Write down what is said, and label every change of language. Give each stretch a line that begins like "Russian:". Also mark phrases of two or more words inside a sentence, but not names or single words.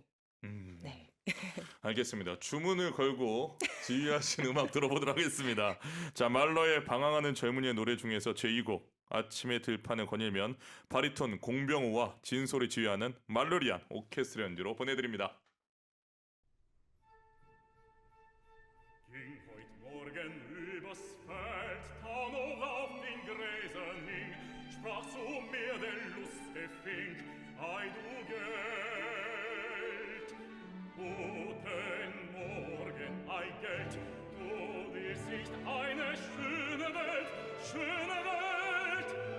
Korean: 음. 네. 알겠습니다. 주문을 걸고 지휘하신 음악 들어보도록 하겠습니다. 자, 말러의 방황하는 젊은이의 노래 중에서 제2곡 아침에 들판을 거닐면 바리톤 공병우와 진솔이 지휘하는 말로리안 오케스트라 연주로 보내드립니다.
German: Ging heut Morgen übers Feld, da noch auf den Gräsern hing, sprach zu mir der lustige Fink, ei du Geld. Guten Morgen, ei Geld, du wirst nicht eine schöne Welt, schöne Welt.